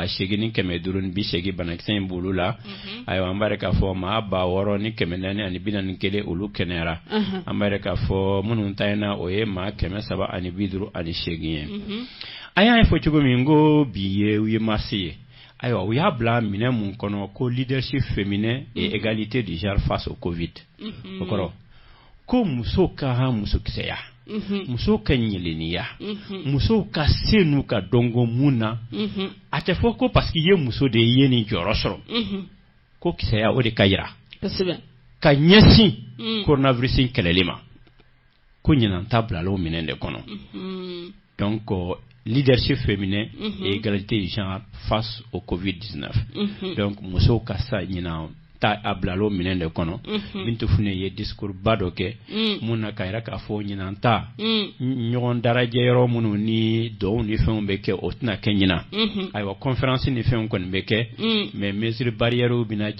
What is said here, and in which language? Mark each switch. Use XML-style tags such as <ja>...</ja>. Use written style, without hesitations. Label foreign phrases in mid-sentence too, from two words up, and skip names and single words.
<bm>8,580 banakisɛ in b'olu la ayiwa an b'a yɛrɛ k'a fɔ maa 6,441 olu kɛnɛyara an b'a yɛrɛ k'a fɔ minnu ta na o ye maa 758 ye an y'a fɔ cogo min ko bi ye 8 mars ye ayiwa u y'a bila minɛ mun kɔnɔ ko</bm> <fr>leadership féminin et égalité du genre face au Covid</fr> <bm>o kɔrɔ ko muso ka musokisɛya muso ka ɲɛlɛnniya muso ka se n'u ka dɔnko mun na a tɛ fɔ ko</bm> <fr>parce que</fr> <bm>ye muso de ye nin jɔyɔrɔ sɔrɔ ko kisɛya o de ka yira ka ɲɛsin coronavirus kɛlɛli ma ko ɲinan ta bilal'o minɛ de kɔnɔ donc</bm> <fr>leadership féminin et égalité du genre face au Covid-19</fr> <bm>donc muso ka sa ɲinan ta a bilal'o minɛ de kɔnɔ Bintu Fune ye discours ba dɔ kɛ mun na ka yira k'a fɔ ɲinan ta ɲɔgɔn darajɛ yɔrɔ minnu ni dɔw ni fɛnw bɛ kɛ o tɛna kɛ ɲinan ayiwa conférence ni fɛnw kɔni bɛ kɛ</bm> <fr>mais mesures barrières</fr> <bm>bɛna</bm>